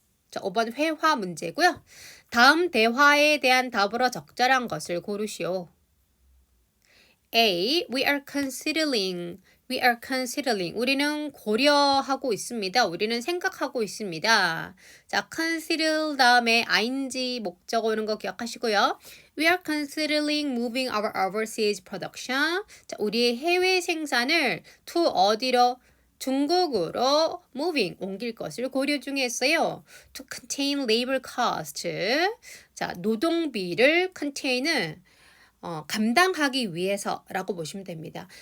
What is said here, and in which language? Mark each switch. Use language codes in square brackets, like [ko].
[ko] 자, 5번 회화 문제고요. 다음 대화에 대한 답으로 적절한 것을 고르시오. [en] A. We are considering. [ko] 우리는 고려하고 있습니다. 우리는 생각하고 있습니다. 자, consider 다음에 ing 목적 오는 거 기억하시고요. [en] We are considering moving our overseas production. [ko] 자, 우리의 해외 생산을 to 어디로? 중국으로 moving, 옮길 것을 고려 중에 있어요. [en] To contain labor cost. [ko] 자, 노동비를 contain은 감당하기 위해서라고 보시면 됩니다.